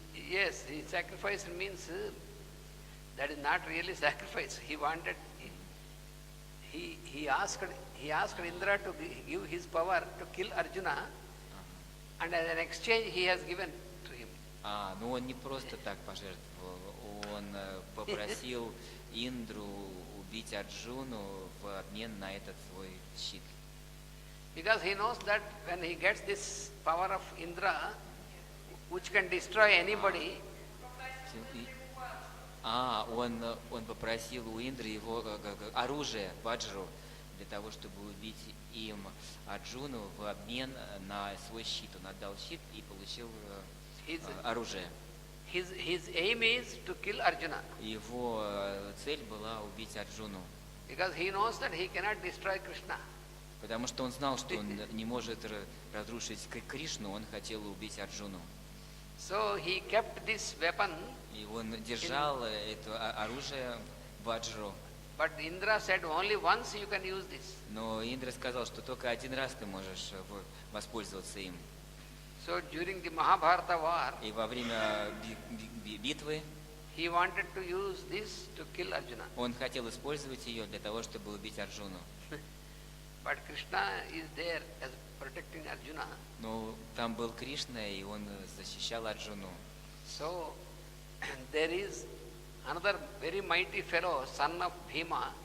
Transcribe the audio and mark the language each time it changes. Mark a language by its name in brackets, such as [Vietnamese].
[English] Yes, he sacrifice means that is not really sacrifice. He wanted, he asked Indra to give his power to kill Arjuna, and as an exchange he has given to him. [Russian] Ну он не просто так пожертвовал, он попросил Индру убить Арджуну в обмен на этот свой щит. [English] Because he knows that when he gets this power of Indra, which can destroy anybody, [Russian] Он попросил у Индры его оружие, ваджру, для того, чтобы убить им Арджуну в обмен на свой щит. Он отдал щит и получил оружие. [English] his aim is to kill Arjuna. [Russian] Его цель была убить Арджуну. [English] Because he knows that he cannot destroy Krishna. [Russian] Потому что он знал, что он не может разрушить Кришну, он хотел убить Арджуну. [English] So he kept this weapon. [Russian] И он держал это оружие ваджру. [English] But Indra said only once you can use this. [Russian] Но Индра сказал, что только один раз ты можешь воспользоваться им. [English] So during the Mahabharata war, [Russian] И во время битвы [English] he wanted to use this to kill Arjuna. [Russian] он хотел использовать ее для того, чтобы убить Арджуну. [English] But Krishna is there as protecting Arjuna. [Russian] Но там был Кришна, и он защищал Арджуну. [English] So there is another very mighty fellow, son of Bhima.